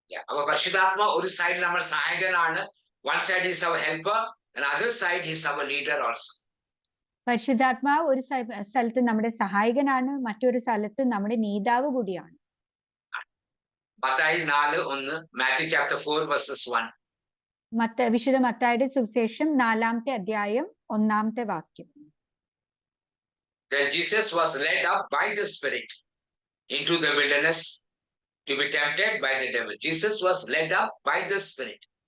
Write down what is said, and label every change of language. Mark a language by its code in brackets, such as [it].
[ml] അപ്പൊ പരിശുദ്ധാത്മ ഒരു സൈഡിൽ നമ്മുടെ സഹായകനാണ്. [en] One side is our helper and other side is our leader also. [ml] പരിശുദ്ധാത്മാവ് ഒരു സ്ഥലത്ത് നമ്മുടെ സഹായകനാണ്, മറ്റൊരു സ്ഥലത്ത് നമ്മുടെ നേതാവ് കൂടിയാണ്. [en] Mathai 4:1, Matthew chapter 4 verses 1. [ml] വിശുദ്ധ മത്തായിയുടെ സുവിശേഷം 4-ാമത്തെ അധ്യായം 1-ാമത്തെ വാക്യം. [en] Then Jesus was led up by the Spirit into the wilderness to be tempted by the devil. Jesus was led up by the Spirit.